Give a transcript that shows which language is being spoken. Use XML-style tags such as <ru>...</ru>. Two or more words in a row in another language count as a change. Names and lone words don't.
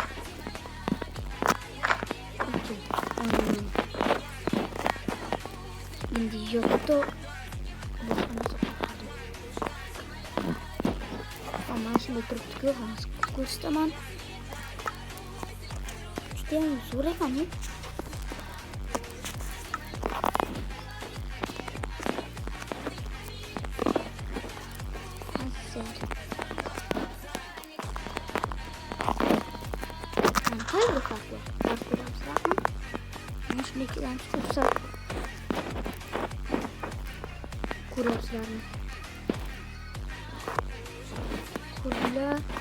<uz>Endi yo'qda mana shunday turibdi-ku, ko'rsataman. Judayam zo'r ekan.</uz> <tr>Hayır farklı. Ama şunu ikiden tutursak kuraslarını kurdular.</tr>